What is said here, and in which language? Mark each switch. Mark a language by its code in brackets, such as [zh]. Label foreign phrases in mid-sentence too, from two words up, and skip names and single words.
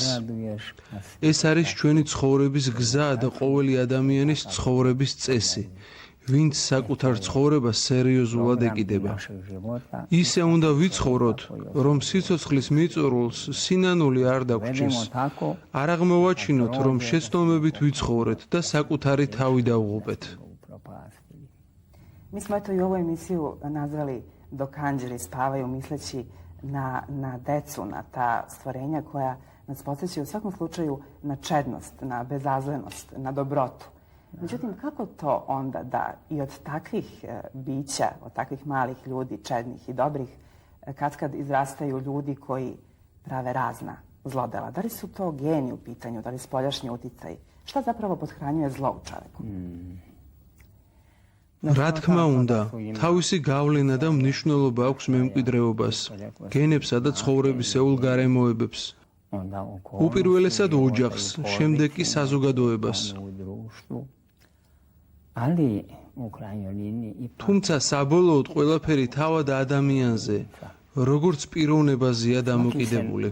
[ka] ეს არის ჩვენი ცხოვრების გზა და ყოველი ადამიანის ცხოვრების წესი. ვინც საკუთარ ცხოვრებას სერიოზულად ეკიდება. ისე უნდა ვიცხოვროთ, რომ სიცოცხლის მიწურულს სინანული არ დაგვრჩის. არ აღმოვაჩინოთ, რომ შეცდომებით ვიცხოვრეთ და საკუთარი თავი დავღუპეთ. [sr] Mi smo eto i ovu emisiju nazvali Dok anđeli spavaju, misleći na decu, na ta stvorenja koja nas podsjećaju u svakom slučaju na čednost, na bezazlenost, na dobrotu. Međutim, kako to onda da i od takvih bića, od takvih malih ljudi, čednih i dobrih, kad izrastaju ljudi koji prave razna zlodela? Da li su to geni u pitanju, da li spoljašnji uticaj? Šta zapravo pothranjuje zlo u čoveku? [ka] რა თქმა უნდა, თავისი გავლენა და მნიშვნელობა აქვს მემკვიდრეობას, გენებსა და ცხოვრებისეულ გარემოებებს. უპირველესად ოჯახს, შემდეგ კი საზოგადოებას. თუმცა საბოლოოდ ყველაფერი თავად ადამიანზე, როგორც პიროვნებაზეა დამოკიდებული.